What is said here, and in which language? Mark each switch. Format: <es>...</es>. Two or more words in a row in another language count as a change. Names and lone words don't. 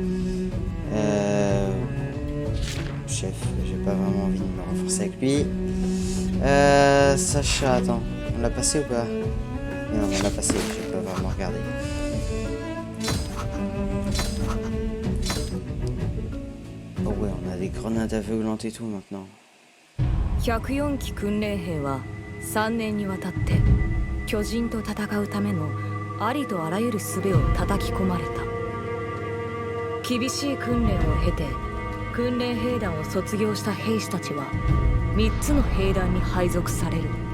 <fr>Chef, j'ai pas vraiment envie de me renforcer avec lui. Sacha, attends, on l'a passé ou pas? Non, on l'a passé, j'ai pas vraiment regardé. Oh ouais, on a des grenades aveuglantes et tout maintenant.</fr> <ja>104 期訓練兵は3年にわたって巨人と戦うためのありとあらゆる術を叩き込まれた。厳しい訓練を経て訓練兵団を卒業した兵士たちは3つの兵団に配属される。</ja>